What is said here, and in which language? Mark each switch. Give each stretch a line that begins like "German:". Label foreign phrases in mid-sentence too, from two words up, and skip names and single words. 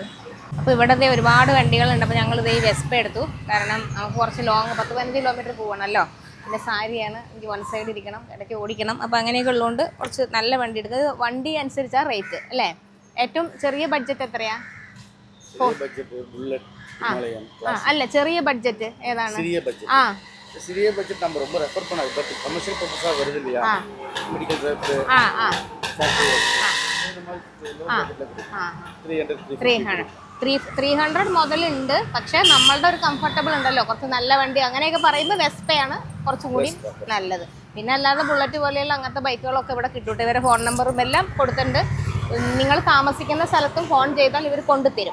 Malayalam: അപ്പോൾ ഇവിടത്തെ ഒരുപാട് വണ്ടികളുണ്ട്. അപ്പോൾ ഞങ്ങളിത് ഈ വെസ്പ എടുത്തു, കാരണം നമുക്ക് കുറച്ച് ലോങ് 10-15 കിലോമീറ്റർ പോകണമല്ലോ. പിന്നെ സാരിയാണ്, എനിക്ക് 1 സൈഡ് ഇരിക്കണം, ഇടയ്ക്ക് ഓടിക്കണം. അപ്പോൾ അങ്ങനെയൊക്കെ ഉള്ളതുകൊണ്ട് കുറച്ച് നല്ല വണ്ടി എടുക്കുക. വണ്ടി അനുസരിച്ചാണ് റേറ്റ് അല്ലേ. ഏറ്റവും ചെറിയ ബഡ്ജറ്റ് എത്രയാണ്? അല്ല ചെറിയ ബഡ്ജറ്റ് ഏതാണ്?
Tamil: சிறிய பட்ஜெட் நம்ம ரொம்ப ரெஃபர் பண்ணாது, பட்
English: commercial purposeaa
Tamil: வருது இல்லையா,
English: medical trip
Tamil: இந்த
Malayalam: 300 മുതലുണ്ട്. പക്ഷെ നമ്മളുടെ ഒരു കംഫർട്ടബിൾ ഉണ്ടല്ലോ, കുറച്ച് നല്ല വണ്ടി അങ്ങനെയൊക്കെ പറയുമ്പോൾ വെസ്പയാണ് കുറച്ചും കൂടി നല്ലത്. പിന്നെ അല്ലാതെ ബുള്ളറ്റ് പോലെയുള്ള അങ്ങനത്തെ ബൈക്കുകളൊക്കെ ഇവിടെ കിട്ടൂട്ടെ. ഇവരെ ഫോൺ നമ്പറും എല്ലാം കൊടുത്തിട്ടുണ്ട്. നിങ്ങൾ താമസിക്കുന്ന സ്ഥലത്തും ഫോൺ ചെയ്താൽ ഇവർ കൊണ്ടുതരും.